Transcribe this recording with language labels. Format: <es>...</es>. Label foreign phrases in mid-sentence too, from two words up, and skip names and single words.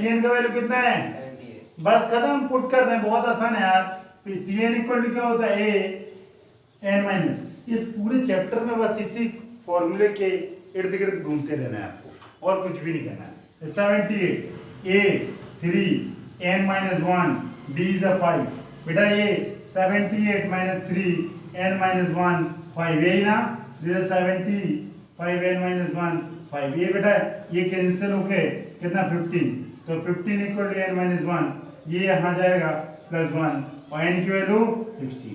<hi>टीएन का वैल्यू कितना है? 78। बस खत्म, पुट कर दें, बहुत आसान है यार। टीएन = क्या होता है? ए एन माइनस। इस पूरे चैप्टर में बस इसी फॉर्मूले के इर्द गिर्द घूमते रहना है आपको, और कुछ भी नहीं करना है।</hi> <en>78 ए 3 n - 1 d is a 5।</en> <hi>बेटा ये 78 - 3 n - 1 5, यही ना?</hi> <en>this is 75 n - 1 5।</en> <hi>ये बेटा ये कैंसिल होके कितना? 15। तो 15 = n - 1, ये यहाँ जाएगा +1 और n की वैल्यू 16।</hi>